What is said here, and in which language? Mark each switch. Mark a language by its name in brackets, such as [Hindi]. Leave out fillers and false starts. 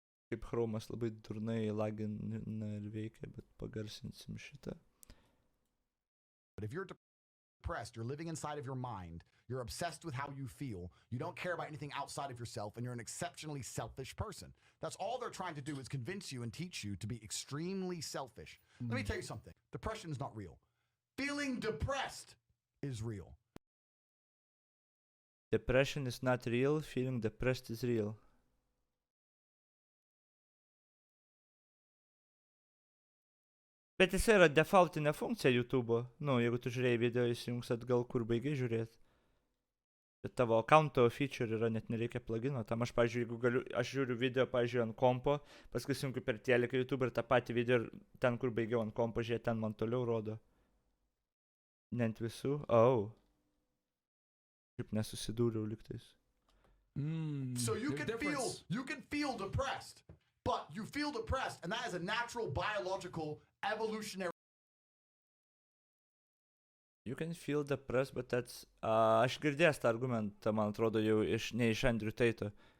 [Lithuanian] Kaip chromas labai durnai lagina ir veikia, bet pagarsinsim šitą. [English] But if you're depressed, you're living inside of your mind, you're obsessed with how you feel, you don't care about anything outside of yourself, and you're an exceptionally selfish person. That's all they're trying to do is convince you and teach you to be extremely selfish. Let me tell you something. Depression is not real. Feeling depressed is real. Depression is not real, feeling depressed is real. [Lithuanian] Bet jis yra defaultinė funkcija YouTube'o. Nu, jeigu tu žiūrėjai video, įsijungs atgal, kur baigiai žiūrėti. Bet tavo accounto feature yra, net nereikia plugino. Tam aš, pavyzdžiui, jeigu galiu, aš žiūriu video, pavyzdžiui, ant kompo, paskui įsijungiu per teleką YouTube ir tą patį video ir ten, kur baigiau ant kompo žiūrėti, ten man toliau rodo. Nent visų. Kaip nesusidūriau lygtais. [English] So you can feel depressed, but you feel depressed, and that is a natural biological evolutionary. You can feel depressed, but that's... [Lithuanian] aš girdėjęs tą argumentą, man atrodo, jau ne iš Andrew Tate'o.